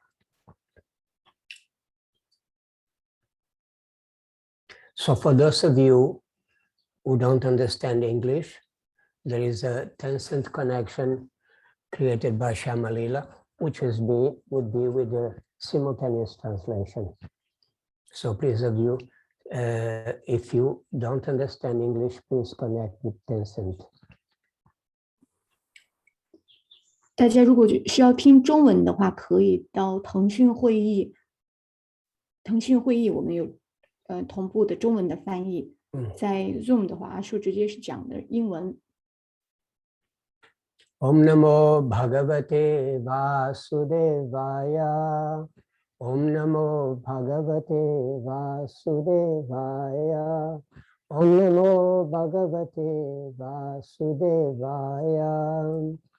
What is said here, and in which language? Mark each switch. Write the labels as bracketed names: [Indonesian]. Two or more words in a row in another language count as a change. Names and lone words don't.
[English] So for those of you who don't understand English, there is a 10-cent connection created by Shamalila, which would be with the simultaneous translation. So please of you, if you don't understand English, please connect with 10-cent. [Chinese] 大家如果需要听中文的话，可以到腾讯会议。腾讯会议我们有同步的中文的翻译。在 Zoom 的话，阿树直接是讲的英文。 [Sanskrit] ॐ नमो भगवते वासुदेवाय. ॐ नमो भगवते वासुदेवाय. ॐ नमो भगवते वासुदेवाय.